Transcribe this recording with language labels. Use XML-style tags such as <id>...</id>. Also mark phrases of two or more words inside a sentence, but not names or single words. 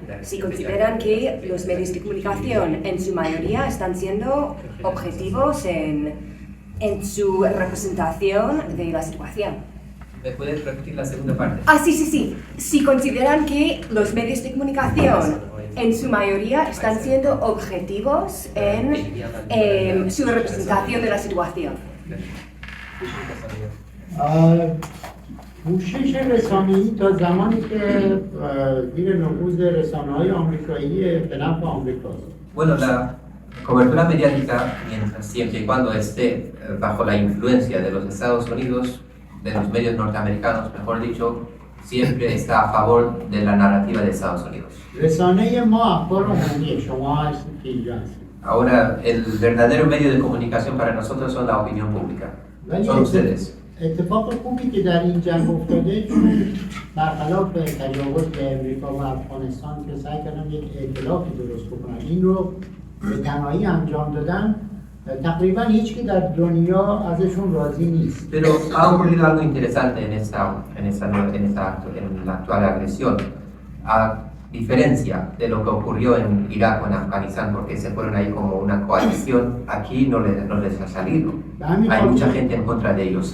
<es>Si consideran que los medios de comunicación en su mayoría están siendo objetivos en su representación de la situación. ¿Me puedes repetir la segunda parte? Sí. Si consideran que los medios de comunicación en su mayoría están siendo objetivos en su representación de la situación.</es> <fa>پوشش رسانه‌ای تا زمانی که زیر نفوذ رسانه‌های آمریکایی به نفع آمریکاست.</fa> <es>Bueno, la cobertura mediática, mientras siempre y cuando esté bajo la influencia de los Estados Unidos, de los medios norteamericanos, mejor dicho, siempre está a favor de la narrativa de Estados Unidos.</es> <fa>رسانه ما اخبار عمومیه، شما هستید که اینجا هستید.</fa> <es>Ahora, el verdadero medio de comunicación para nosotros son la opinión pública. Son ustedes.</es> <fa>اتفاق خوبی که در این جنگ افتاده، چون برخلاف تجاوز به امریکا و افغانستان که سعی کردن یک ائتلافی درست بکنن، این رو به تنهایی انجام دادن، تقریبا هیچ که در دنیا ازشون راضی نیست.</fa> <es>Pero ha ocurrido algo interesante en la actual agresión. A diferencia de lo que ocurrió en Irak o en Afganistán, porque se fueron ahí como una coalición, aquí no les ha salido. Hay mucha gente en contra de ellos.</es>